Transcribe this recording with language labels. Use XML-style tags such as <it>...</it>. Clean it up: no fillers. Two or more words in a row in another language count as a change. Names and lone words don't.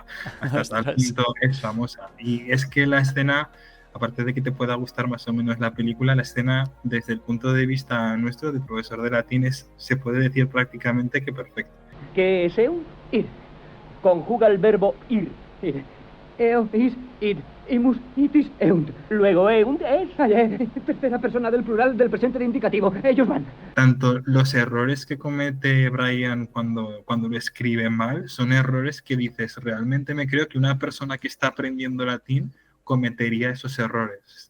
<es>Hasta tal punto es famosa. Y es que la escena, aparte de que te pueda gustar más o menos la película, la escena, desde el punto de vista nuestro, de profesor de latín, se puede decir prácticamente que perfecta. ¿Qué es eunt? Ir. Conjuga el verbo ir.</es> <la>Eo, is, id, imus, itis, eunt.</la> <es>Luego eunt es tercera persona del plural del presente de indicativo. Ellos van. Tanto los errores que comete Brian cuando lo escribe mal son errores que dices, realmente me creo que una persona que está aprendiendo latín cometería esos errores.</es>